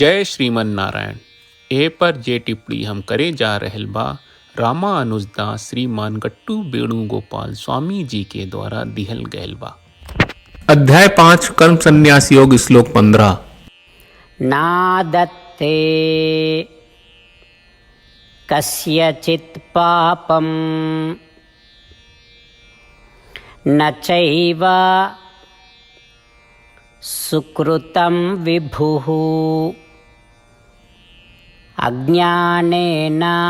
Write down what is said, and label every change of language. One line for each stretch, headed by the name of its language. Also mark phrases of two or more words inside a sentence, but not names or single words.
Bhojpuri: जय श्रीमन नारायण। ए पर जे टिप्पणी हम करे जा रहल बा रामानुजदास श्रीमान गट्टू वेणुगोपाल स्वामी जी के द्वारा दिहल गयल बा। अध्याय 5 कर्म संन्यास योग श्लोक 15।
Sanskrit: नादत्ते कस्यचित् पापं न चैव सुकृतं विभुः अज्ञानेन